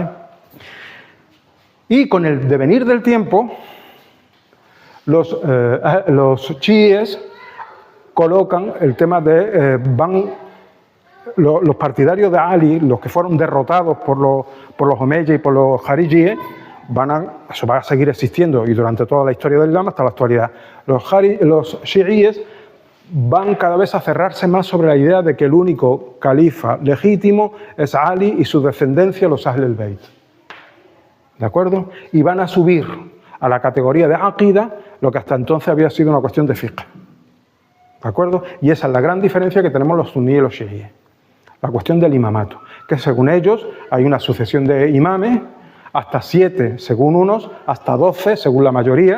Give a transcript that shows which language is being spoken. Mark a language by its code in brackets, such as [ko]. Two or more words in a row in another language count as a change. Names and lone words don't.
[es] Y con el devenir del tiempo, los chiíes colocan el tema de, los partidarios de Ali, los que fueron derrotados por los omeyas y por los jarijíes, eso va a seguir existiendo y durante toda la historia del Islam hasta la actualidad. Los chiíes van cada vez a cerrarse más sobre la idea de que el único califa legítimo es Ali y su descendencia, los Ahl al-Bayt. ¿De acuerdo? Y van a subir a la categoría de aqida lo que hasta entonces había sido una cuestión de fiqh. ¿De acuerdo? Y esa es la gran diferencia que tenemos los suníes y los chiíes. La cuestión del imamato, que según ellos hay una sucesión de imames, hasta 7 según unos, hasta 12 según la mayoría.